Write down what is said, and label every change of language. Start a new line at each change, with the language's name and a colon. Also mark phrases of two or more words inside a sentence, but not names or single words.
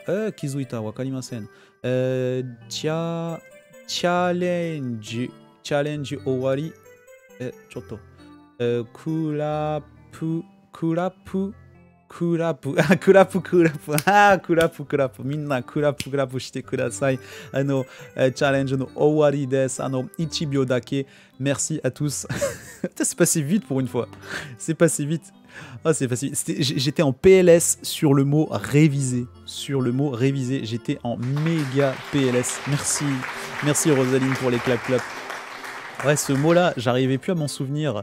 Japanese: 気づいた。わかりません。チャレンジ終わり。ちょっと。クラップ。クラップ。クラップ。クラップ。みんなクラップしてください。チャレンジの終わりです。1秒だけ。
French: Merci à tous. C'est passé vite pour une fois. C'est passé vite. C'est facile. J'étais en PLS sur le mot réviser. J'étais en méga PLS. Merci Rosaline pour les clap. Ouais, ce mot-là, j'arrivais plus à m'en souvenir.